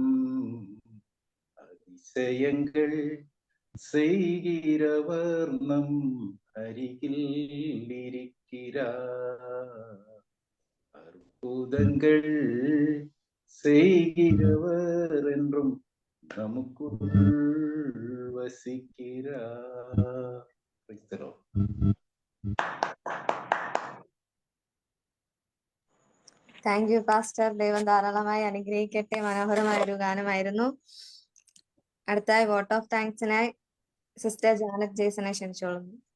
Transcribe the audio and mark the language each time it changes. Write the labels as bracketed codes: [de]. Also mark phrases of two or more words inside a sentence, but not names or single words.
[ta] அதிசயங்கள் செய்கிறவர் நம் அருகில் இருக்கிறார். அற்புதங்கள் செய்கிறவர் என்றும் நமக்குள் വസിക്കിരാർ. [en] thank you pastor. [ml] ദൈവം ധാരാളമായി അനുഗ്രഹിക്കട്ടെ. മനോഹരമായ ഒരു ഗാനമായിരുന്നു. അടുത്തായി [en] vote of thanks [ml] സിസ്റ്റർ ജാനറ്റ് ജെയ്സനെ ക്ഷണിച്ചോളുന്നു.